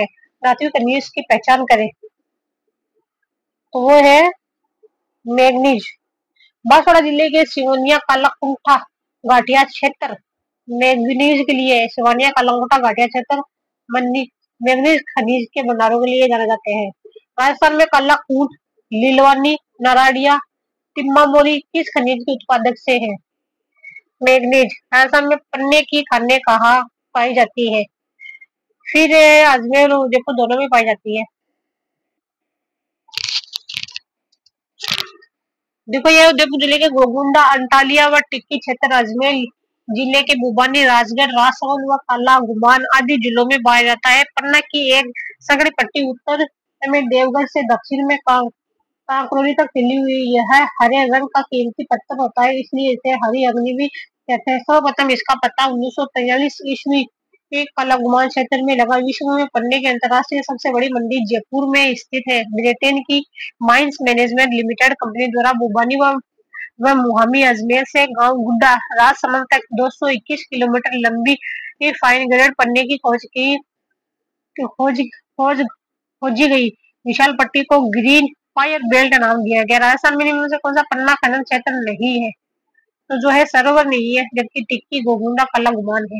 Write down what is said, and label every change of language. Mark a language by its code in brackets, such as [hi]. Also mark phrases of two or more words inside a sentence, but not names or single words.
[hi] धातु खनिज की पहचान करें तो वो है मैग्नीज। बांसवाड़ा जिले के सिवोनिया, कालाकुंठा, घाटिया क्षेत्र मैग्नीज के लिए, सिवोनिया, कालाकुंठा, घाटिया क्षेत्र मैग्नीज खनिज के भंडारों के लिए जाने जाते हैं। राजस्थान में कालाकूट, लीलवानी, नाराडिया, तिम्मामोरी किस खनिज के उत्पादक से है? मैग्नीज। राजस्थान में पन्ने की खाने कहाँ पाई जाती है? फिर अजमेर और उदयपुर दोनों में पाई जाती है। देखो ये उदयपुर जिले के गोगुंडा, अंटालिया व टिक्की क्षेत्र, अजमेर जिले के बुबानी, राजगढ़, राजसमंद व काला गुमान आदि जिलों में पाया जाता है। पन्ना की एक संकरी पट्टी उत्तर में देवगढ़ से दक्षिण में कांकरोली तक फैली हुई। यह हरे रंग का कीमती पत्थर होता है, इसलिए इसे हरी अग्नि भी कहते हैं। सर्वप्रथम इसका पता 1943 ईस्वी के कालागुमान क्षेत्र में लगा। विश्व में पन्ने की अंतर्राष्ट्रीय सबसे बड़ी मंडी जयपुर में स्थित है। ब्रिटेन की माइंस मैनेजमेंट लिमिटेड कंपनी द्वारा बुबानी व मुहामी अजमेर से गांव गुड्डा राजसमंद तक 221 किलोमीटर लंबी [en] fine grade [hi] पन्ने की खोजी गई। विशाल पट्टी को [en] green fire belt [hi] नाम दिया गया। राजस्थान में निम्न से कौन सा पन्ना खनन क्षेत्र नहीं है? तो जो है सरोवर नहीं है, जबकि टिक्की, गोगुंडा, कालागुमान है।